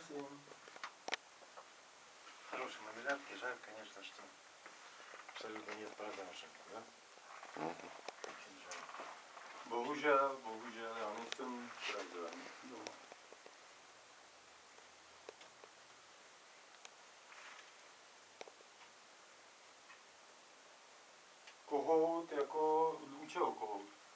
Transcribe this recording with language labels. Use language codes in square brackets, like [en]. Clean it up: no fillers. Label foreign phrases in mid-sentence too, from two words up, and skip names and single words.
[ru] prosím. Хороший мармеладки, жаль, конечно, что абсолютно нет продажи, да? Очень жаль. [cs] Bohužel, já nejsem pravidelný doma. Kohout jako, u čeho kohout?